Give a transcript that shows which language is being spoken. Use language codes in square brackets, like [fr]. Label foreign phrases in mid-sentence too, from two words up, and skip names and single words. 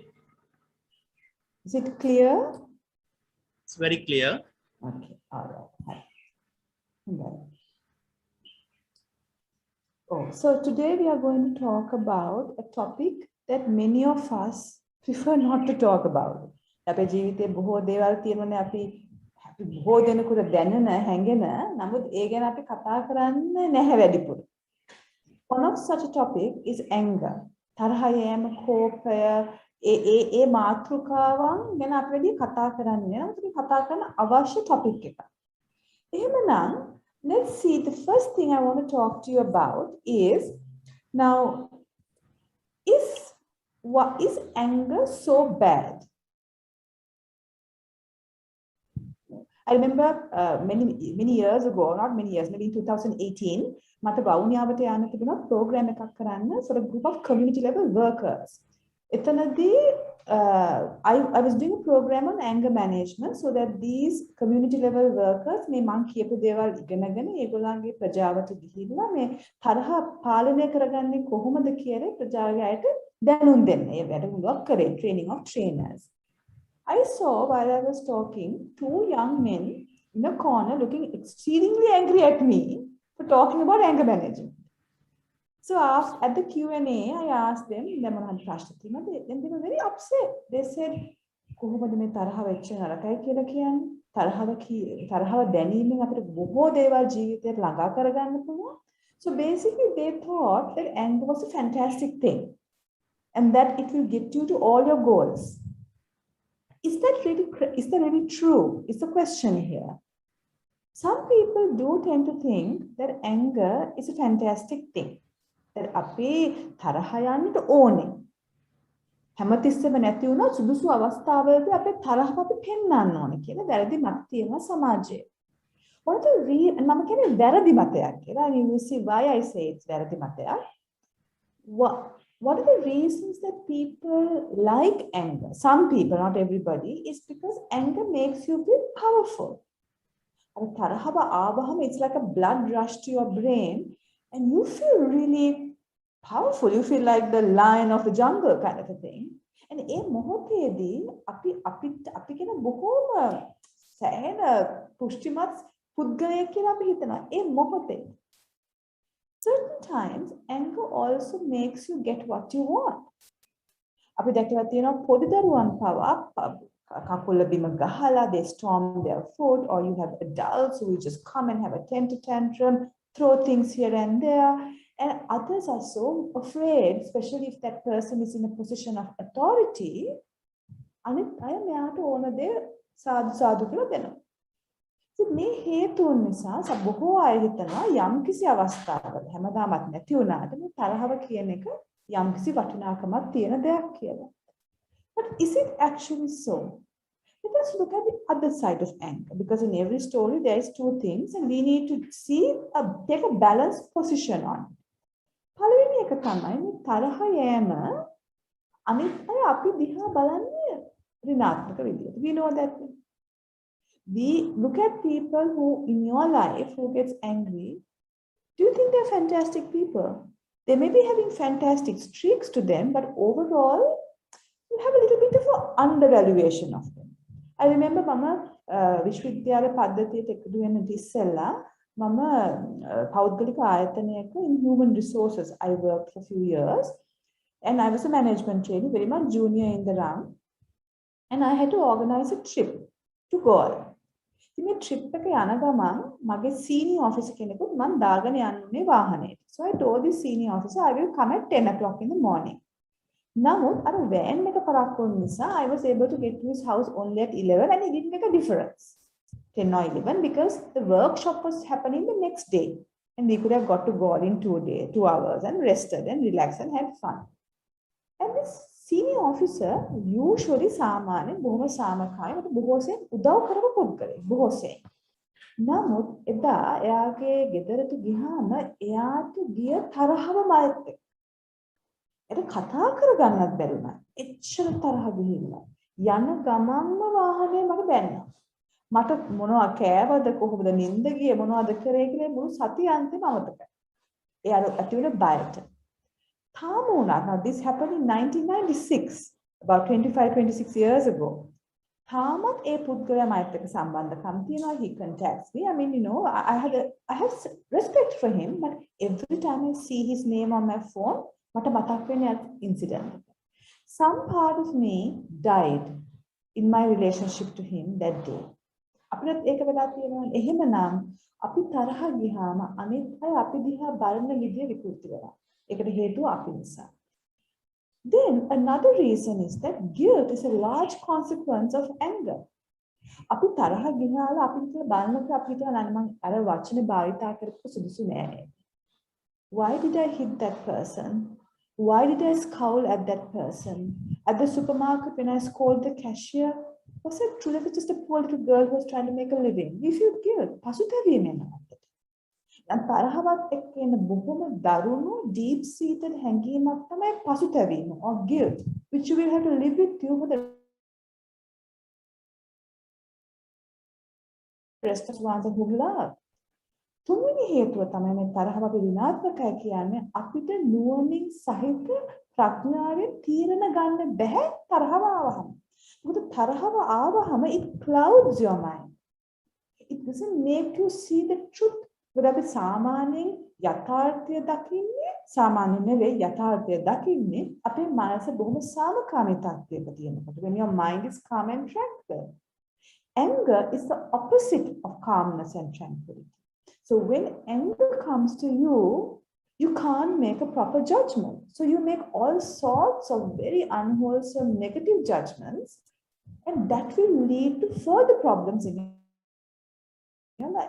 [en] Is it clear? It's very clear. Okay. All right. Oh, so today we are going to talk about a topic that many of us prefer not to talk about. [si] අපේ ජීවිතේ බොහෝ දේවල් තියෙනවානේ අපි බොහෝ දෙනෙකුට දැනෙන හැඟෙන නමුත් ඒ ගැන අපි කතා කරන්නේ නැහැ වැඩිපුර. [en] One of such a topic is anger. [si] තරහ යෑම, කෝපය, ඒ මාතෘකාවන් ගැන අපි වැඩි කතා කරන්නේ නැහැ. අපි කතා කරන අවශ්‍ය topic එක. [en] එහෙමනම් let's see, the first thing I want to talk to you about is, now, is anger so bad? I remember many years ago, not many years, maybe in 2018, [si] මට වවුනියාවට යන්න තිබුණා program එකක් කරන්න [en] for a group of community level workers. [si] එතනදී [en] I was doing a program on anger management so that these community level workers [si] මේ මං කියපු දේවල් ඉගෙනගෙන ඒගොල්ලන්ගේ ප්‍රජාවට ගිහිල්ලා මේ තරහ පාලනය කරගන්නේ කොහොමද කියලා ප්‍රජාවගේ අයට දැනුම් දෙන්න. ඒ වැඩමුළුවක් කරේ, [en] training of trainers. I saw while I was talking 2 young men in a corner looking exceedingly angry at me for talking about anger management. So at the Q&A, I asked them, and they were very upset. They said, [si] කොහොමද මේ තරහ වෙච්ච නරකයි කියලා කියන්නේ? තරහව දැනීමෙන් අපිට බොහෝ දේවල් ජීවිතේට ළඟා කරගන්න පුළුවන්. [en] So basically they thought that anger was a fantastic thing and that it will get you to all your goals. Is that really true? Is the question here. Some people do tend to think that anger is a fantastic thing. [si] That අපි තරහ යන්නට ඕනේ. හැමතිස්සෙම නැති වුණා සුදුසු අවස්ථාවලදී අපේ තරහව අපි පෙන්වන්න ඕනේ කියලා වැරදි මත තියෙනවා සමාජයේ. [en] What the [si] මම කියන්නේ වැරදි මතයක් කියලා. [en] And you will see why I say it's [si] වැරදි මතයක්. [en] What are the reasons that people like anger? Some people, not everybody, is because anger makes you feel powerful. It's like a blood rush to your brain, and you feel really powerful. You feel like the lion of the jungle kind of a thing. [si] And ඒ මොහොතේදී අපි කියන බොහෝම සෑහෙන පුෂ්ටිමත් පුද්ගලයෙක් කියලා අපි හිතනවා. ඒ මොහොතේ [en] certain times anger also makes you get what you want. [si] අපි දැකලා තියෙනවා පොඩි දරුවන් පවා කකුල බිම ගහලා [en] they storm their food, or you have adults who will just come and have a temper tantrum, throw things here and there, and others are so afraid, especially if that person is in a position of authority. [si] අනිත් අය මෙයාට ඕන දේ සාදු සාදු කියලා දෙනවා. ඉතින් මේ හේතුන් නිසා බොහෝ අය හිතනවා යම්කිසි අවස්ථාවක හැමදාමත් නැති වුණාට මේ තරහව කියන එක යම්කිසි වටිනාකමක් තියෙන දෙයක් කියලා. [en] But is it actually so? Let us look at the other side of anger, because in every story there is two things and we need to take a balanced position on it. [si] පළවෙනි එක තමයි මේ තරහ යෑම අනිත් අය අපි දිහා බලන්නේ ඍණාත්මක විදියට. [en] We know that we look at people who in your life who gets angry. Do you think they're fantastic people? They may be having fantastic streaks to them, but overall you have a little bit of an undervaluation of them. I remember [si] මම විශ්වවිද්‍යාල පද්ධතියට එකතු වෙන්න ඉස්සෙල්ලා මම පෞද්ගලික ආයතනයක [en] in human resources I worked for a few years, and I was a management trainee, very much junior in the rank, and I had to organize a trip to Goa. [si] මේ trip එක යන ගමන් මගේ [en] senior officer [si] කෙනෙකුත් මම දාගෙන යන්නේ වාහනේට. [en] So I told the senior officer I will come at 10 o'clock in the morning. [si] නමුත් අර van එක පරක්කු වුන නිසා [en] I was able to get to his house only at 11, and it didn't make a difference 10 or 11 because the workshop was happening the next day, and we could have got to Goa in 2 hours and rested and relaxed and had fun. And this senior officer usually [si] සාමාන්‍ය බොහොම සාමකාමී මට බොහෝසෙන් උදව් කරපු පුද්ගලයෙක් බොහෝසෙන්. නමුත් එදා එයාගේ ගෙදරට ගියාම එයාට ගිය තරහව මලත් එක්ක. ඒක කතා කරගන්නත් බැරි වුණා. එච්චර තරහ ගිහිල්ලා. යන ගමන්ම වාහනේ මට බැන්නා. මට මොනවා කෑවද කොහොමද නිින්ද ගියේ මොනවද කරේ කියලා මුළු සතිය අන්තිම අමතකයි. එයාට ඇති වුණ බයට. [en] Now this happened in 1996, about 25-26 years ago. [si] තාමත් ඒ පුද්ගලයා මයිත් එක්ක සම්බන්ධකම් තියෙනවා. [en] He contacts me. I mean, you know, I have respect for him, but every time I see his name on my phone, [si] මට මතක් වෙන්නේ incident. [en] Some part of me died in my relationship to him that day. [si] අපිට ඒක වෙලා තියෙනවා. එහෙමනම් අපි තරහ ගියාම අනිත් අය අපි දිහා බලන විදිය විකෘති වෙනවා. ඒකට හේතුව අපි නිසා. [en] Then another reason is that guilt is a large consequence of anger. [si] අපි තරහ ගිහලා අපි කියලා බලනකොට අපි හිතනවා නම් අර වචනේ භාවිතා කරපු සුදුසු නෑ. [en] Why did I hit that person? Why did I scowl at that person? At the supermarket when I scolded the cashier, was it truly just a poor little girl who was trying to make a living? We feel guilt. පසුතැවීමෙන් and [si] තරහවත් එක්ක එන බොහොම දරුණු [en] deep seated [si] හැඟීමක් තමයි පසුතැවීම [en] or guilt, which you will have to live with you for the rest of your life. [si] තුන්වෙනි හේතුව තමයි මේ තරහව අපි ඍණාත්මකයි කියන්නේ අපිට නුවණින් සහිත ප්‍රඥාවෙන් තීරණ ගන්න බැහැ තරහව ආවහම. මොකද තරහව ආවහම [en] it clouds your mind. It doesn't make you see the truth. [si] අපි සාමාන්‍යයෙන් යථාර්ථය දකින්නේ සාමාන්‍ය නෙවෙයි යථාර්ථය දකින්නේ අපේ මනස බොහොම සාමකාමී තත්ත්වයක තියෙනකොට. [en] When your mind is calm and tranquil. Anger is the opposite of calmness and tranquility. So when anger comes to you, you can't make a proper judgment. So you make all sorts of very unwholesome negative judgments, and that will lead to further problems in your life.